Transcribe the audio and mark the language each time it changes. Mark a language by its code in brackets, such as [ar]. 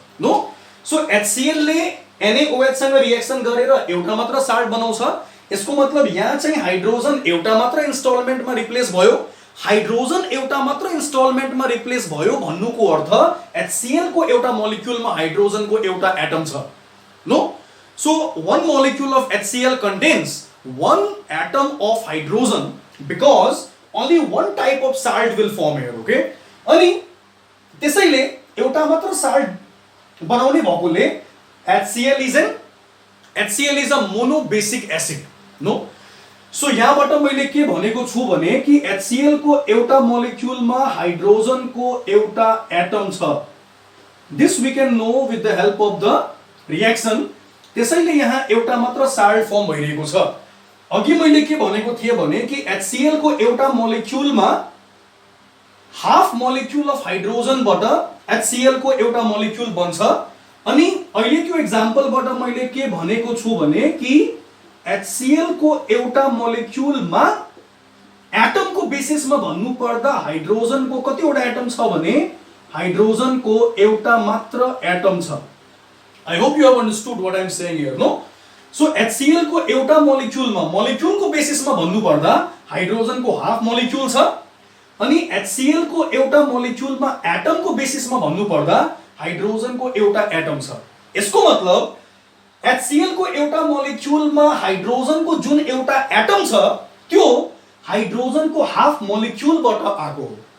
[ne] No, so HCl ले NaOH सँग reaction गरेर एउटा मात्र साल्ट बनाउँछ. यसको मतलब यहाँ चाहिँ हाइड्रोजन एउटा मात्र इन्स्टलमेन्टमा रिप्लेस भयो. हाइड्रोजन एउटा मात्र इन्स्टलमेन्टमा रिप्लेस भयो भन्नुको अर्थ HCl को एउटा मोलिक्युलमा हाइड्रोजनको एउटा एटम छ. [en] No, so one molecule of HCl contains one atom of hydrogen because only one type of salt will form here. [ne] Okay, अनि त्यसैले एउटा मात्र साल्ट बनाउने भएकोले [en] HCl is a monobasic acid. [ne] No, so यहाँबाट मैले के भनेको छु भने कि HCl को एउटा मोलिक्युलमा हाइड्रोजनको एउटा एटम छ. [en] This we can know with the help of the reaction. [ne] त्यसैले यहाँ एउटा मात्र साल्ट फर्म भइरहेको छ. अघि मैले के भनेको थिएँ भने कि HCl को एउटा मोलिक्युलमा हाफ मोलिक्युल अफ हाइड्रोजनबाट HCl को एउटा मोलिक्युल बन्छ. अनि अहिलेको एक्जाम्पलबाट मैले के भनेको छु भने कि HCl को एउटा मोलिक्युलमा एटमको बेसिसमा भन्नु पर्दा हाइड्रोजनको कतिवटा एटम छ भने हाइड्रोजनको एउटा मात्र एटम छ। [en] I hope you have understood what I am saying here no. [ne] So HCl को एउटा मोलिक्युलमा मोलिक्युलको बेसिसमा भन्नु पर्दा हाइड्रोजनको हाफ मोलिक्युल छ अनि HCl को एउटा मोलिक्युलमा एटमको बेसिसमा भन्नु पर्दा हाइड्रोजनको एउटा एटम छ। यसको मतलब HCl को एउटा मोलिक्युलमा हाइड्रोजनको जुन एउटा एटम छ त्यो हाइड्रोजनको हाफ मोलिक्युलबाट आएको हो।